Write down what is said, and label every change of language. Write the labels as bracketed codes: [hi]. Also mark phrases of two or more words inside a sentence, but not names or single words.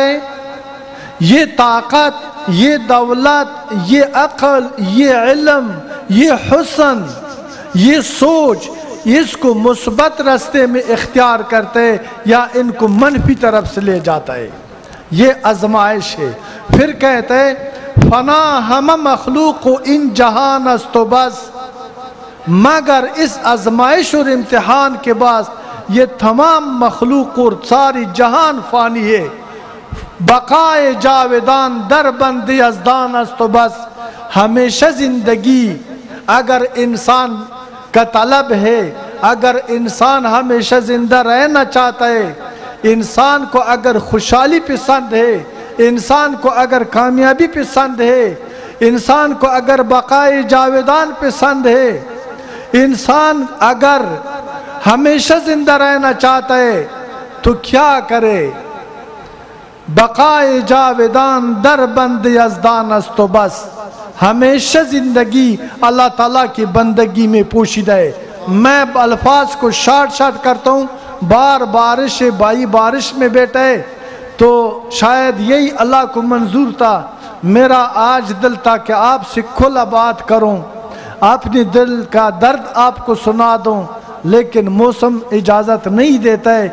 [ur] یہ طاقت، یہ دولت، یہ عقل، یہ علم، یہ حسن، یہ سوچ، اس کو مثبت راستے میں اختیار کرتے یا ان کو منفی طرف سے لے جاتا ہے؟ یہ آزمائش ہے۔ پھر کہتے ہیں [fa] فنا ہم مخلوق و ان جہان است و بس، [ur] مگر اس آزمائش اور امتحان کے بعد یہ تمام مخلوق اور ساری جہان فانی ہے۔ [fa] بقائے جاودان در بند یزدان است و بس، [ur] ہمیشہ زندگی اگر انسان کا طلب ہے، اگر انسان ہمیشہ زندہ رہنا چاہتا ہے، انسان کو اگر خوشحالی پسند ہے، انسان کو اگر کامیابی پسند ہے، انسان کو اگر [fa] بقائے جاودان [ur] پسند ہے، انسان اگر ہمیشہ زندہ رہنا چاہتا ہے تو کیا کرے؟ [fa] بقائے جاودان در بند یزدان است و بس، [ur] ہمیشہ زندگی اللہ تعالیٰ کی بندگی میں پوشیدہ ہے۔ میں الفاظ کو شارٹ کرتا ہوں، بارش ہے، بھائی بارش میں بیٹھا ہے تو شاید یہی اللہ کو منظور تھا۔ میرا آج دل تھا کہ آپ سے کھلا بات کروں، اپنے دل کا درد آپ کو سنا دوں، لیکن موسم اجازت نہیں دیتا ہے۔